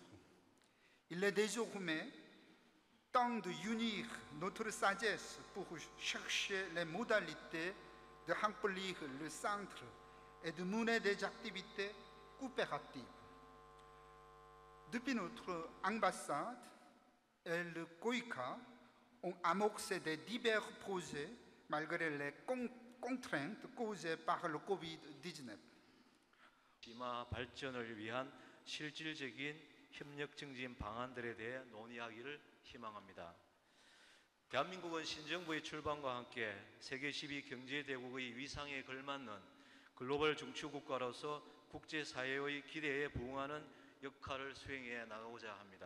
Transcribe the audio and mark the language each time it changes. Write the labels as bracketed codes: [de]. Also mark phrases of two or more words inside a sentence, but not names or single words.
[fr] Il est désormais temps de unir notre sagesse pour chercher les modalités de remplir le centre et de mener des activités coopératives. Depuis notre ambassade et le KOICA ont amorcé des divers projets malgré les contraintes causées par le COVID-19. [ko] 심화 발전을 위한 실질적인 협력 증진 방안들에 대해 논의하기를 희망합니다. 대한민국은 신정부의 출범과 함께 세계 12 경제대국의 위상에 걸맞는 글로벌 중추국가로서 국제사회의 기대에 부응하는 역할을 수행해 나가고자 합니다.